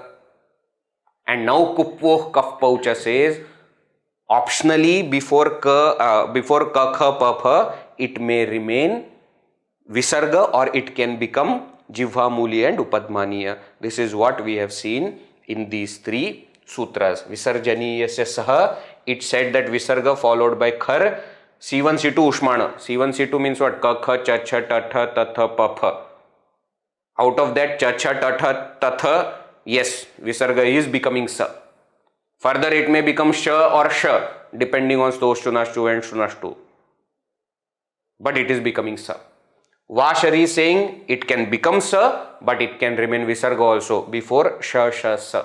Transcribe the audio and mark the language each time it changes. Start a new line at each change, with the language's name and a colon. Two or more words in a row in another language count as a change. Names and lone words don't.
English: And now
Sanskrit: कुप्वोः कपौ च
English: says, optionally before Ka, Kha, Pa, Pha, it may remain Visarga or it can become Jivha Muli and Upadmaniya. This is what we have seen in these three sutras.
Sanskrit: विसर्जनीयस्य सः,
English: it said that Visarga followed by Khar, C1, C2, Ushmana. C1, C2 means what? Ka, Kha, Cha, Cha, Ta, Tha, Ta, Tha, Pa, Pha. Out of that, Cha, Cha, Ta, Tha, Ta, Tha, yes, Visarga is becoming Sa. Further, it may become Sha or Sha, depending on Stoshtunashtu and Shtunashtu. But it is becoming Sa. Vashari is saying it can become Sa, but it can remain Visarga also before Sha, Sha, Sa.